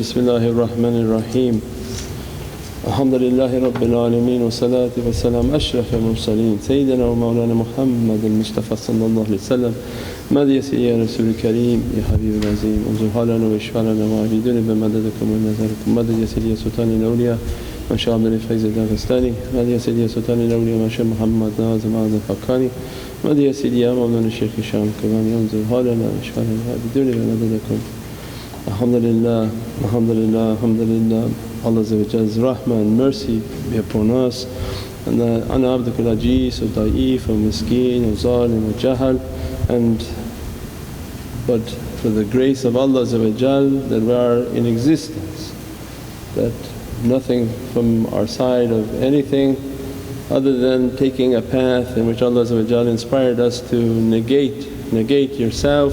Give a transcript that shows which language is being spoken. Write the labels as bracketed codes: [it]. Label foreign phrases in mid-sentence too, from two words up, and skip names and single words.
[ar] بسم الله الرحمن الرحيم. الحمد لله رب العالمين والصلاة والسلام أشرف المرسلين سيدنا ومولانا محمد المصطفى صلى الله عليه وسلم. مدد يا سيدي يا رسول كريم يا حبيب ناظم انظر حالنا واشفع لنا وأيدنا بمددكم ونظركم. مدد يا سيدي يا سلطان الأولياء ما شا عبد الفائز الداغستاني. مدد يا سيدي يا سلطان الأولياء ما شا محمد ناظم عادل حقاني. مدد يا سيدي يا مولانا شيخ هشام قباني انظر حالنا واشفع لنا وأيدنا بمددكم. الحمد لله، الحمد لله، الحمد لله. [en] Allah's rahmah and mercy be upon us. [ar] And أنا عبدك العاجز والضعيف والمسكين والظالم والجاهل. [en] And but for the grace of Allah that we are in existence, that nothing from our side of anything other than taking a path in which Allah inspired us to negate yourself.